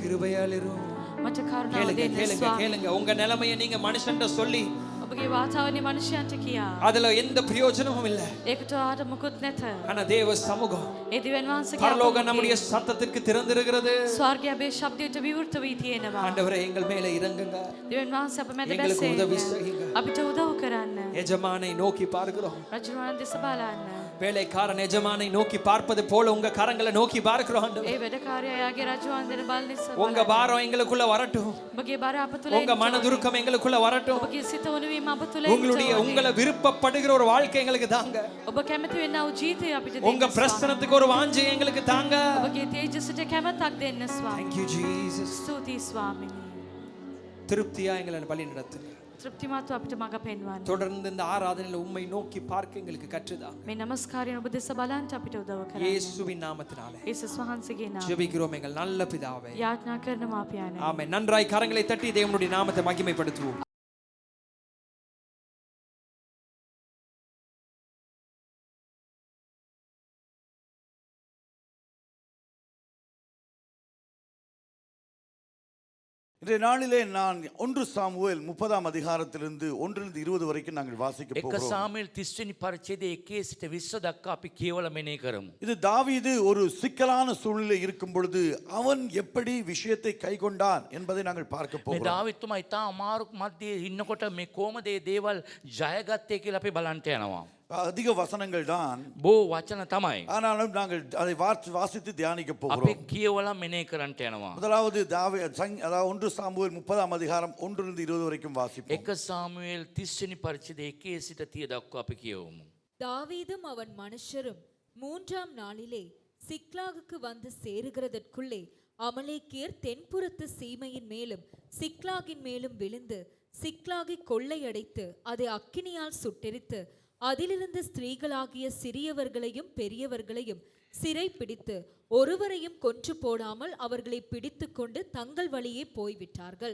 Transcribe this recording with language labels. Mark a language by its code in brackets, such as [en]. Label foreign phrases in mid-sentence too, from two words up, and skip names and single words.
[ta] கிருபையாலிரும். [si] මට කරුණාව [ta] கேளுங்க [si] දෙන්න [ta] கேளுங்க [si] ස්වාමීනි. [ta] கேளுங்க. உங்க நிலைமையை நீங்க மனுஷன்ட்ட சொல்லி [si] ඔබගේ වාතාවරණය මනුෂ්‍යයන්ට කියා. [ta] அதுல எந்த பிரயோஜனமும் இல்ல. [si] ඒකට ආට මුකුත් නැත. [ta] ஆனா தேவ சமூகம் [si] ඒ දෙවියන් වහන්සේගේ [ta] பரலோகம் நம்முடைய [si] අභිමුඛය [ta] சத்தத்திற்கு திறந்திருக்கிறது. [si] ස්වර්ගය අපේ ශබ්දයට විවෘත වී තියෙනවා. [ta] ஆண்டவரே எங்கள் மேல இறங்குங்க. [si] දෙවියන් වහන්සේ අප මැද [ta] எங்களுக்கு உதவி [si] බැසෙන්න. [ta] செய்யுங்க. [si] අපිට උදව් කරන්න. [ta] எஜமானை நோக்கி பார்க்கிறோம். [si] රජුණන් දෙස බලන්න. [ta] வேலைக்காரன் எஜமானை நோக்கி பார்ப்பது போல உங்க கரங்களை நோக்கி பார்க்கிறோம் ஆண்டவரே. [si] ඒ වැඩකාරයාගේ රජුණන් දෙන බලන නිසා [ta] உங்க பாரம் எங்களுக்குள்ள வரட்டும். [si] ඔබගේ බර අප තුළ [ta] உங்க மனதுருக்கம் எங்களுக்குள்ள வரட்டும். [si] ඔබගේ සිත උණුවීම අප තුළ [ta] உங்களை விருப்பப்படுகிற ஒரு வாழ்க்கை எங்களுக்கு தாங்க. [si] ඔබ කැමති වෙන්නා වූ ජීවිතය අපිට [ta] உங்க [si] දෙන්න. [ta] பிரசனத்துக்கு ஒரு வாஞ்சை எங்களுக்கு தாங்க. [si] ඔබගේ තේජසට කැමැත්තක් දෙන්න ස්වාමී. [en] Thank you Jesus. [si] ස්තුතියි ස්වාමීනි. [ta] திருப்தியா எங்களை வழி நடத்துங்க. [si] තෘප්තිමත්ව අපිට මඟ පෙන්වන්න. [ta] தொடர்ந்து இந்த ஆராதனையில உம்மை நோக்கி பார்க்க எங்களுக்கு கற்றுதாங்க. [si] මේ නමස්කාරයෙන් ඔබ දෙස බලන්න අපිට උදව් කරන්න. [ta] இயேசுவின் நாமத்தினாலே [si] යේසුස් වහන්සේගේ නාමයෙන් [ta] ஜெபிக்கிறோம் எங்கள் நல்ல பிதாவே. [si] යාඥා කරනවා පියාණන්. [ta] ஆமென். நன்றாய் கரங்களை தட்டி தேவனுடைய நாமத்தை மகிமைப்படுத்துவோம். இன்றைய நாளிலே நான் 1 சாமுவேல் 30ஆம் அதிகாரத்திலிருந்து 1-20 வரைக்கும் நாங்கள் வாசிக்க [si] එක [ta] போகிறோம். [si] සාමුවෙල් 30 වෙනි පරිච්ඡේදයේ 1 සිට 20 දක්වා අපි කියවලා මෙනෙහි කරමු. [ta] இது தாவீது ஒரு சிக்கலான சூழ்நிலை இருக்கும் பொழுது அவன் எப்படி விஷயத்தை கைக்கொண்டான் என்பதை நாங்கள் பார்க்க [si] මේ [ta] போகிறோம். [si] දාවිත්තුමා ඉතා අමාරු මැදේ ඉන්නකොට මේ කොහොමද මේ දේවල් ජයගත්තේ කියලා අපි බලන්න යනවා. [ta] அதிக வசனங்கள் தான், [si] බෝ වචන තමයි. [ta] ஆனாலும் நாங்கள் அதை வாசித்து தியானிக்க [si] අපි [ta] போகிறோம். [si] කියවලා මෙනෙහි කරන්න යනවා. [ta] முதலாவது அதாவது 1 சாமுவேல் 30ஆம் அதிகாரம் 1-20 வரைக்கும் வாசிப்போம். [si] එක සාමුවෙල් 30 වෙනි පරිච්ඡේදයේ 1 සිට 30 දක්වා අපි කියවමු. [ta] தாவீதும் அவன் மனுஷரும் மூன்றாம் நாளிலே சிக்லாகுக்கு வந்து சேருகிறதற்குள்ளே அமலேக்கியர் தென்புறத்து சீமையின் மேலும் சிக்லாகின் மேலும் விழுந்து சிக்லாகை கொள்ளையடைத்து அதை அக்கினியால் சுட்டெரித்து அதிலிருந்து ஸ்திரீகளாகிய சிறியவர்களையும் பெரியவர்களையும் சிறை பிடித்து ஒருவரையும் கொன்று போடாமல் அவர்களை பிடித்து கொண்டு தங்கள் வழியே போய்விட்டார்கள்.